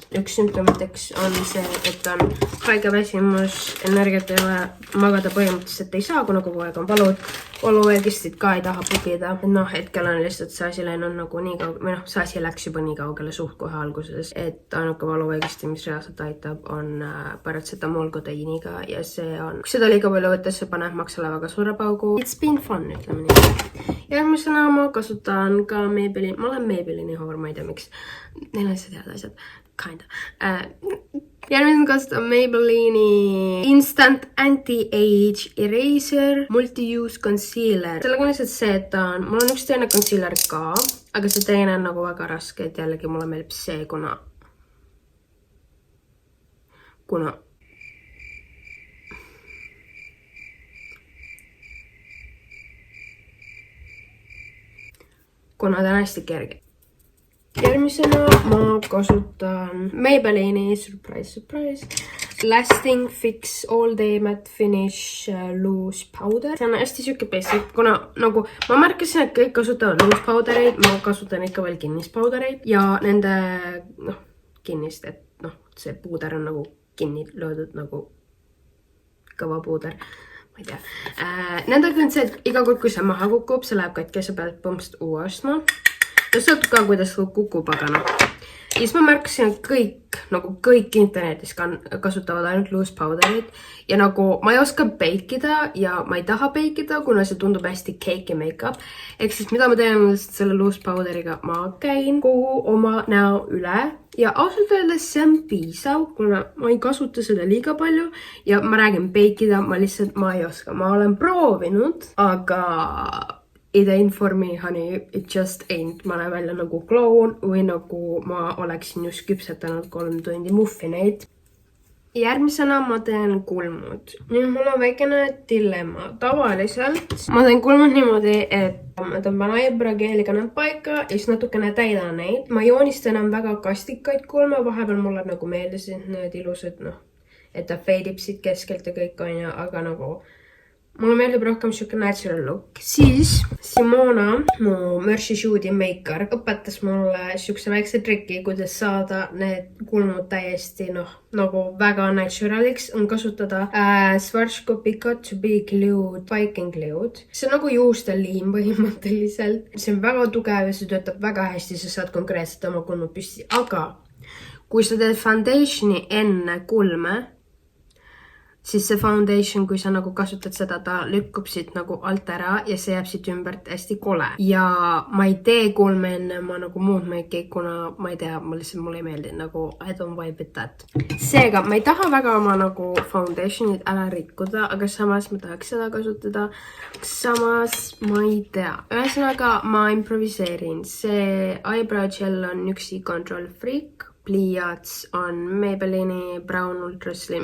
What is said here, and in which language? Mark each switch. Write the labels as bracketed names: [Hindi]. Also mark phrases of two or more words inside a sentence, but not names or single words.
[Estonian] Üks sümptomiteks on see, et on haige väsimus, energiat ei ole, magada põhimõtteliselt ei saa, kuna kogu aeg on valud. Valuvaigistid ka ei taha pugida. Noh, hetkel on lihtsalt see asi läinud nagu nii kaugele, või noh, see asi läks juba nii kaugele suht kohe alguses, et ainuke valuvaigisti, mis reaalselt aitab, on paracetamol kodeiiniga ja see on, kui seda liiga palju võttes, see paneb maksale väga suure paugu. [English] It's been fun, [Estonian] ütleme nii. Järgmisena ma kasutan ka Maybelline, ma olen Maybelline'i hoor, ma ei tea miks. Neil on seda asjad, kinda. Järgmisena kasutan Maybelline'i Instant Anti-Age Eraser Multi-Use Concealer. Sellega on lihtsalt see, et mul on üks teine concealer ka, aga see teine on nagu väga raske, et jällegi mulle meeldib see, kuna ta on hästi kerge. Järgmisena ma kasutan Maybelline'i surprise Lasting Fix All Day Matte Finish Loose Powder. See on hästi siuke basic, kuna nagu ma märkasin, et kõik kasutavad [English] loose powdereid, [Estonian] ma kasutan ikka veel kinnist powdereid ja nende kinnist, et noh, see puuder on nagu kinni löödud nagu kõva puuder. Ma ei tea. Nendega on see, et iga kord, kui see maha kukub, see läheb katki ja sa pead põhimõtteliselt uue ostma. Ja sõltub ka, kuidas kukub, aga noh. Ja siis ma märkasin, et kõik internetis kasutavad ainult [English] loose powderit [Estonian] ja nagu ma ei oska beikida ja ma ei taha beikida, kuna see tundub hästi [English] cakey make-up. [Estonian] Ehk siis mida ma teen selle [English] loose powderiga, [Estonian] ma käin kogu oma näo üle ja ausalt öeldes see on piisav, kuna ma ei kasuta seda liiga palju ja ma räägin beikida, ma ei oska. Ma olen proovinud, aga [English] it ain't for me, honey, it just ain't. [Estonian] Ma näen välja nagu kloun või nagu ma oleksin just küpsetanud 3 tundi muffineid. Järgmisena ma teen kulmud. Nüüd mul on väikene dilemma. Tavaliselt ma teen kulmud niimoodi, et ma tõmban eyebrow-geeliga nad paika ja siis natukene täidan neid. Ma joonistan väga kastikaid kulme, vahepeal mulle nagu meeldisid need ilusad, et ta feidib siit keskelt ja kõik on ja, aga nagu mulle meeldib rohkem siuke [English] natural look. [Estonian] Siis Simona, mu Mercy Shoot'i maker, õpetas mulle siukse väikse triki, kuidas saada need kulmud täiesti nagu väga naturaliks. On kasutada Schwarzkopf to be glued, spiking glued. See on nagu juusteliim põhimõtteliselt. See on väga tugev ja see töötab väga hästi, sa saad konkreetselt oma kulmud püsti. Aga kui sa teed foundationi enne kulme, siis see foundation, kui sa nagu kasutad seda, ta lükkub siit nagu alt ära ja see jääb siit ümbert hästi kole. Ja ma ei tee kulme enne ma nagu muud make'i, kuna ma ei tea, mulle ei meeldi nagu [English] I don't vibe it that. [Estonian] Seega, ma ei taha väga oma nagu foundationid ära rikkuda, aga samas ma tahaks seda kasutada. Samas ma ei tea. Ühesõnaga, ma improviseerin. See [English] eyebrow gel [Estonian] on üksi Control Freak. Pliiats on Maybellini Brown Ultra Slim.